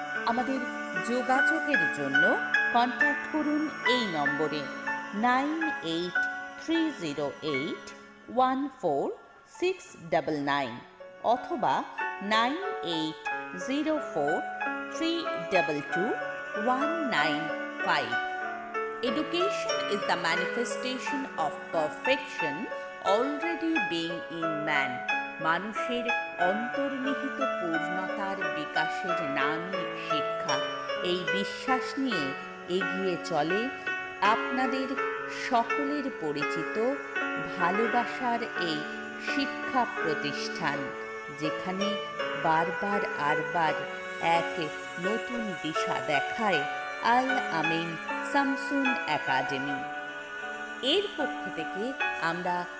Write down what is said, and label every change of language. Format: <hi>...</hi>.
<bn>আমাদের যোগাযোগের জন্য কন্ট্যাক্ট করুন এই নম্বরে 9830814699 অথবা 9804322195।</bn> <en>Education is the manifestation of perfection already being in man.</en> <bn>মানুষের অন্তর্নিহিত পূর্ণতার বিকাশের নামই শিক্ষা। এই বিশ্বাস নিয়ে এগিয়ে চলে আপনাদের সকলের পরিচিত ভালোবাসার এই শিক্ষা প্রতিষ্ঠান, যেখানে বারবার এক নতুন দিশা দেখায় আল আমিন শামসুন একাডেমি। এর পক্ষ থেকে আমরা</bn>